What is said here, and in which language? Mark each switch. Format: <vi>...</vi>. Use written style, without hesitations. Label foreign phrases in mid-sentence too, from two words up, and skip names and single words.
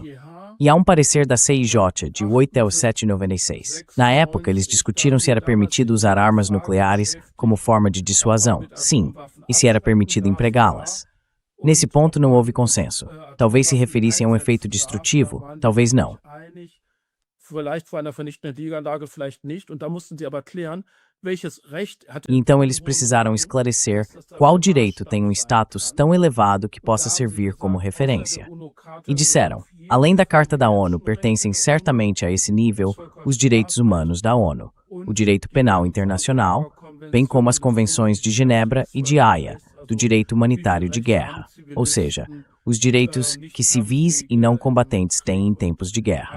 <pt>E há um parecer da CIJ, de 8/7/96. Na época, eles discutiram se era permitido usar armas nucleares como forma de dissuasão, sim, e se era permitido empregá-las. Nesse ponto não houve consenso. Talvez se referissem a um efeito destrutivo, talvez não.</pt> <de>Vielleicht vor einer vernichtenden Niederlage, vielleicht nicht. Und da mussten sie aber klären, welches Recht hat.</de> <pt>E então eles precisaram esclarecer qual direito tem um status tão elevado que possa servir como referência. E disseram, além da Carta da ONU, pertencem certamente a esse nível os direitos humanos da ONU, o direito penal internacional, bem como as convenções de Genebra e de Haia, do direito humanitário de guerra, ou seja, os direitos que civis e não combatentes têm em tempos de guerra.</pt>